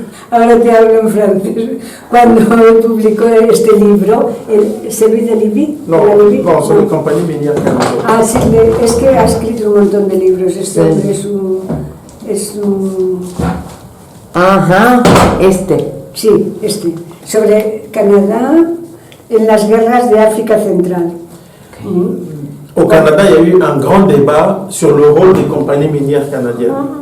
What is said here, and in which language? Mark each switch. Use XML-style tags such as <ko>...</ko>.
<es>Ahora te hablo en francés. Cuando publicó este libro,</es> <fr>¿Celui de Libye? non, sur les compagnies minières canadiennes.</fr> <es>Ah, sí, es que ha escrito un montón de libros. Este hombre es un... Ajá, Sí, sobre Canadá en las guerras de África Central.</es> <fr>Au Canada, il y a eu un grand débat sur le rôle des compagnies minières canadiennes.</fr>